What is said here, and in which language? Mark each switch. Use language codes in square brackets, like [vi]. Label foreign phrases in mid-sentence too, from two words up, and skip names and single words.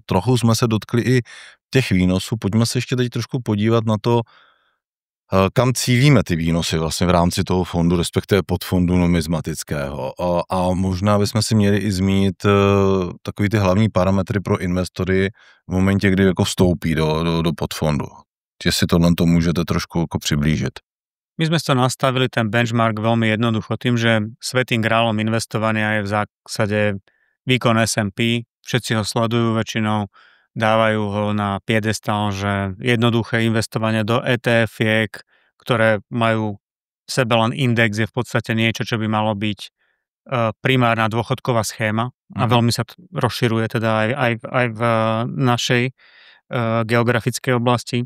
[cs] Trochu jsme se dotkli i těch výnosů. Pojďme se ještě teď trošku podívat na to, kam cílíme ty výnosy vlastně v rámci toho fondu, respektive podfondu numismatického. A možná bychom si měli i zmínit takový ty hlavní parametry pro investory v momentě, kdy jako vstoupí do podfondu. Jestli tohle to můžete trošku jako přiblížit. [sk] My sme to nastavili, ten benchmark, veľmi jednoducho tým, že svätým grálom investovania je v zásade výkon S&P. Všetci ho sledujú, väčšinou dávajú ho na piedestal, že jednoduché investovanie do ETF-iek, ktoré majú v sebe len index, je v podstate niečo, čo by malo byť primárna dôchodková schéma a veľmi sa to rozširuje teda aj v našej geografickej oblasti.